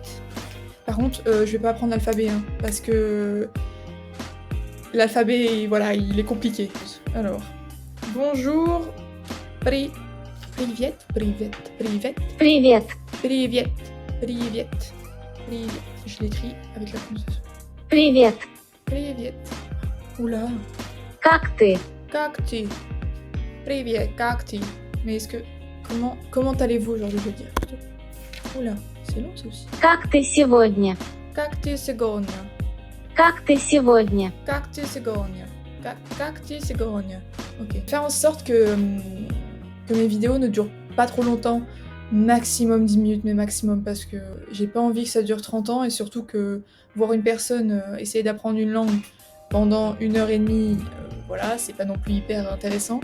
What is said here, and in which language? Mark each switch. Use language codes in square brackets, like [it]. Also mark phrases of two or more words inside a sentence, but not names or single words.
[fr] Par contre, je vais pas apprendre l'alphabet, hein, parce que l'alphabet, voilà, il est compliqué. Alors, bonjour, Привет. Je l'écris avec la prononciation. [ru] Привет. [fr] Oula. [ru] Как ты? Как ты? Привет, как ты? [fr] Mais est-ce que... Comment allez-vous aujourd'hui, je veux dire. Oula, c'est long ça aussi. [ru] Как ты сегодня? Как ты сегодня? Как ты сегодня? Как ты сегодня? Как ты сегодня? [fr] Ok. Faire en sorte que mes vidéos ne durent pas trop longtemps. Maximum 10 minutes, mais maximum, parce que j'ai pas envie que ça dure 30 ans, et surtout que voir une personne essayer d'apprendre une langue pendant 1h30, voilà, c'est pas non plus hyper intéressant.